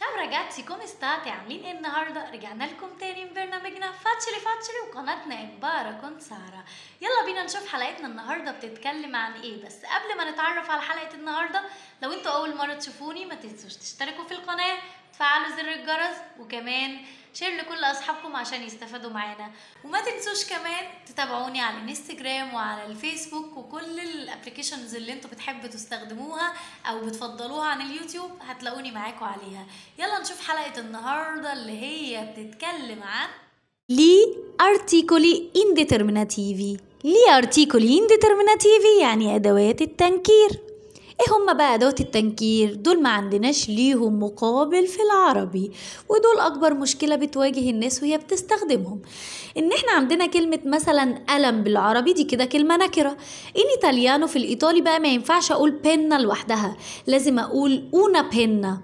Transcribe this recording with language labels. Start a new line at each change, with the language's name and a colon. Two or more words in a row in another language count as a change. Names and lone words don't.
Italian: ragazzi, come state?
Arabic: عاملين ايه النهارده؟ رجعنا لكم تاني من برنامجنا فاتشلي وقناتنا امبارح كنت سارة. يلا بينا نشوف حلقتنا النهارده بتتكلم عن ايه. بس قبل ما نتعرف على حلقة النهارده، لو انتوا اول مرة تشوفوني ما تنسوش تشتركوا في القناة، تفعلوا زر الجرس، وكمان شير لكل اصحابكم عشان يستفادوا معانا. وما تنسوش كمان تتابعوني على الانستجرام وعلى الفيسبوك وكل الابليكيشنز اللي انتوا بتحبوا تستخدموها او بتفضلوها عن اليوتيوب، هتلاقوني معاكم عليها. يلا نشوف حلقة النهاردة اللي هي بتتكلم عن
Italian: Gli articoli indeterminativi. Gli articoli indeterminativi
Arabic: يعني أدوات التنكير. ايه هما بقى أدوات التنكير؟ دول ما عندناش ليهم مقابل في العربي، ودول أكبر مشكلة بتواجه الناس وهي بتستخدمهم. إن احنا عندنا كلمة مثلا قلم بالعربي دي كده كلمة نكرة. إن إيطاليانو في الإيطالي بقى ما ينفعش أقول بينا لوحدها، لازم أقول
Italian: una penna.